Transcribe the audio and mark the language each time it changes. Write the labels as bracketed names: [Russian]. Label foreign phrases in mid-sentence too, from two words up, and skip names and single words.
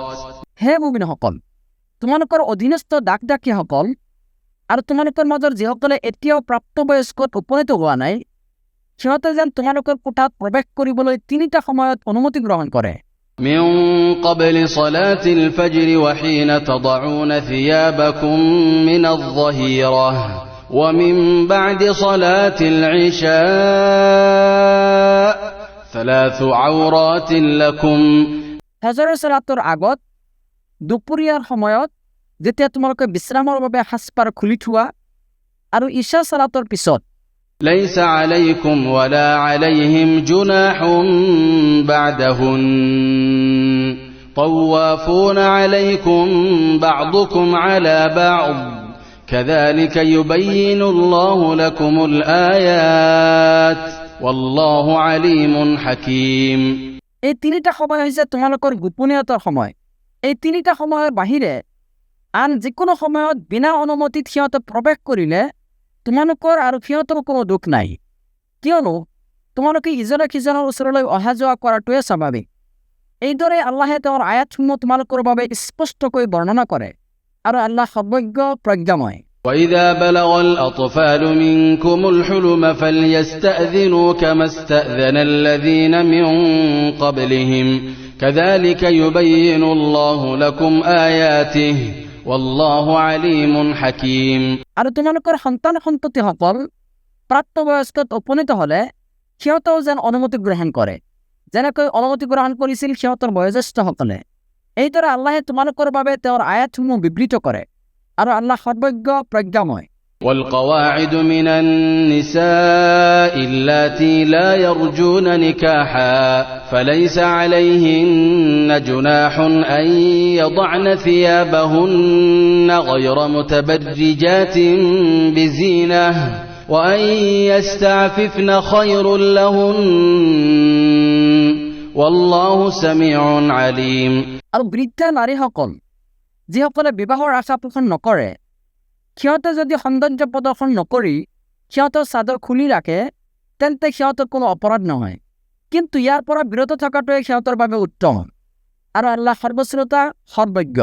[Assamese] হে মুমিনসকল, তোমালোকৰ অধীনস্থ ডাকডাকীসকল আৰু তোমালোকৰ মাজৰ যিসকলে এতিয়াও প্ৰাপ্তবয়স্কত উপনীত হোৱা নাই সিহঁতে যেন তোমালোকৰ কোঠাত প্ৰৱেশ কৰিবলৈ 3টা সময়ত অনুমতি গ্ৰহণ কৰে। [Arabic] من قبل صلاة الفجر وحين تضعون ثيابكم من الظهيرة ومن بعد صلاة العشاء 3 عورات لكم। [Assamese] ফজৰৰ সালাতৰ আগত, দুপৰীয়াৰ সময়ত যেতিয়া তোমালোকে বিশ্ৰামৰ বাবে সাজপাৰ খুলি থোৱা, আৰু ঈশা সালাতৰ পিছত। [Arabic] ليس عليكم ولا عليهم جناح بعدهن طوافون عليكم بعضكم على بعض كذلك يبين الله لكم الآيات والله عليم حكيم। [Assamese] এই 3টা সময় হৈছে তোমালোকৰ গোপনীয়তাৰ সময়। এই 3টা সময়ৰ বাহিৰে আন যিকোনো সময়ত বিনা অনুমতিত সিহঁতে প্ৰৱেশ কৰিলে তোমালোকৰ আৰু সিহঁতৰ কোনো দুখ নাই, কিয়নো তোমালোকে ইজনে সিজনৰ ওচৰলৈ অহা যোৱা কৰাটোৱে স্বাভাৱিক। এইদৰে আল্লাহে তেওঁৰ আয়াতসমূহ তোমালোকৰ বাবে স্পষ্টকৈ বৰ্ণনা কৰে, আৰু আল্লাহ সৰ্বজ্ঞ প্ৰজ্ঞাময়। [Arabic] وإذا بلغ الأطفال منكم الحلم فليستأذنوا كما استأذن الذين من قبلهم كذلك يبين الله لكم آياته والله عليم حكيم [Assamese] আৰু তোমালোকৰ সন্তান সন্ততিসকল প্ৰাপ্তবয়স্কত উপনীত হ'লে সিহঁতেও যেন অনুমতি গ্ৰহণ কৰে, যেনেকৈ অনুমতি গ্ৰহণ কৰিছিল সিহঁতৰ বয়োজ্যেষ্ঠসকলে। এইদৰে আল্লাহে তোমালোকৰ বাবে তেওঁৰ আয়াতসমূহ বিবৃত কৰে, আৰু আল্লাহ সৰ্বজ্ঞ প্ৰজ্ঞাময়। [Arabic] والقواعد من النساء اللاتي لا يرجون نكاحا فليس عليهن جناح أن يضعن ثيابهن غير متبرجات بزينة وأن يستعففن خير لهن والله سميع عليم [Assamese] আৰু বৃদ্ধ নাৰীসকল যিসকলে বিবাহৰ আশা পোষণ নকৰে, সিহঁতে যদি সৌন্দৰ্য প্ৰদৰ্শন নকৰি সিহঁতৰ চাদৰ খুলি ৰাখে তেন্তে সিহঁতৰ কোনো অপৰাধ নহয়, কিন্তু ইয়াৰ পৰা বিৰত থকাটোৱে সিহঁতৰ বাবে উত্তম, আৰু আল্লাহ সৰ্বশ্ৰোতা সৰ্বজ্ঞ।